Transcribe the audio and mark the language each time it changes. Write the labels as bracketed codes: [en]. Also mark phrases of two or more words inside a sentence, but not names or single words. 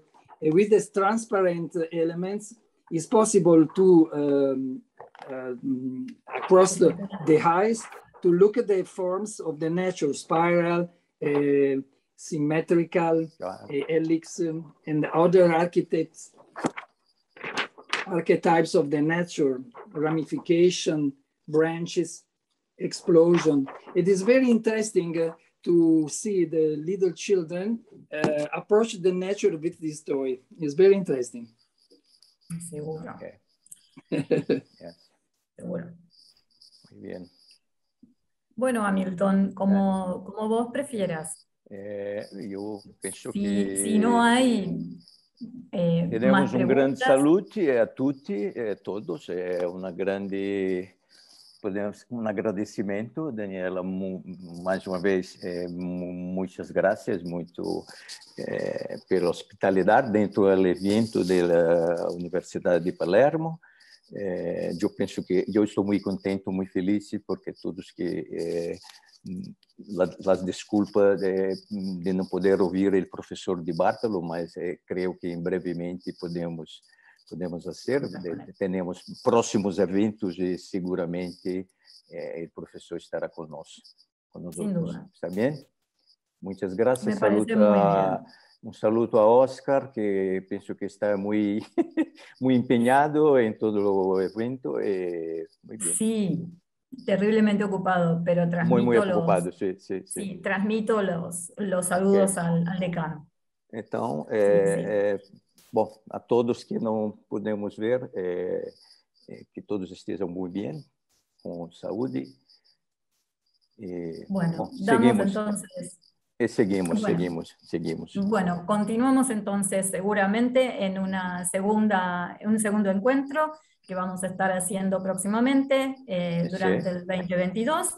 [en] With these transparent elements, it's possible to, across the eyes, to look at the forms of the nature, spiral, symmetrical, helix, and other archetypes of the nature, ramification, branches, explosion. It is very interesting to see the little children approach the nature with this toy. It's very interesting. [es] Seguro. [en] Okay. Yes. [es] Seguro. Muy bien. Bueno, Amilton, como vos prefieras. Yo pienso si no hay tenemos un gran saludo a tutti, todos. Una grande... [pt] Um agradecimento, Daniela, mais uma vez, muitas graças, muito pela hospitalidade dentro do evento da Universidade de Palermo. Eu penso que eu estou muito contente, muito feliz, porque todos que as desculpas de não poder ouvir o professor de Bartolo, mas creio que em brevemente podemos fazer. Temos próximos eventos e seguramente o professor estará conosco. [es] Sin duda. ¿Está bien? Muchas gracias. Un saludo a Oscar, que pienso que está muy empeñado en todo el evento. Muy bien. Sí, terriblemente ocupado, pero transmito muy ocupado, sí. Transmito los saludos al decano. Entonces, [pt] bom, a todos que não podemos ver, que todos estejam muito bem, com saúde. [es] Bueno, damos entonces... Seguimos. Bueno, continuamos entonces seguramente en un segundo encuentro que vamos a estar haciendo próximamente durante el 2022.